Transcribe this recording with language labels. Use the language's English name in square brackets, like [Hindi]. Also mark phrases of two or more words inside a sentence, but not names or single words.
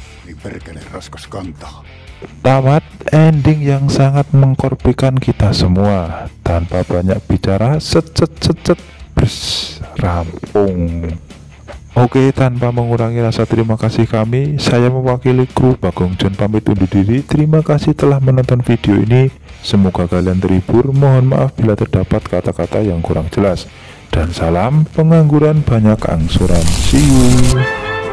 [Finnish] oli perkele raskas kantaa. [Indonesian] Tamat ending yang sangat mengkorpikan kita semua. Tanpa banyak bicara, set, rampung. Oke, tanpa mengurangi rasa terima kasih kami, saya mewakili kru Bagong John pamit undur diri. Terima kasih telah menonton video ini. Semoga kalian terhibur. Mohon maaf bila terdapat kata-kata yang kurang jelas. Dan salam pengangguran banyak angsuran. [English] See you.